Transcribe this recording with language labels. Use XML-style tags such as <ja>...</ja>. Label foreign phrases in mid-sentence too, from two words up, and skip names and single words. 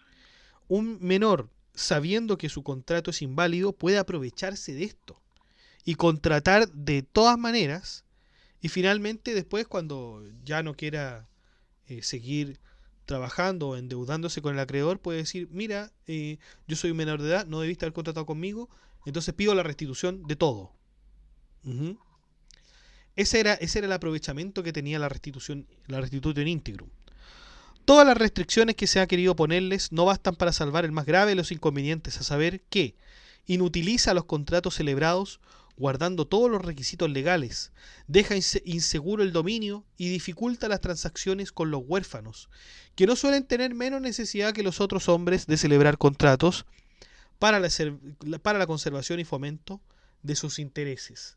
<es>Un menor, sabiendo que su contrato es inválido, puede aprovecharse de esto y contratar de todas maneras, y finalmente después, cuando ya no quiera seguir trabajando o endeudándose con el acreedor, puede decir: mira, yo soy un menor de edad, no debiste haber contratado conmigo, entonces pido la restitución de todo. Ese era el aprovechamiento que tenía la</es> <la>restitutio in integrum.</la> <es>Todas las restricciones que se ha querido ponerles no bastan para salvar el más grave de los inconvenientes, a saber que inutiliza los contratos celebrados guardando todos los requisitos legales, deja inseguro el dominio y dificulta las transacciones con los huérfanos, que no suelen tener menos necesidad que los otros hombres de celebrar contratos para la conservación y fomento de sus intereses.</es>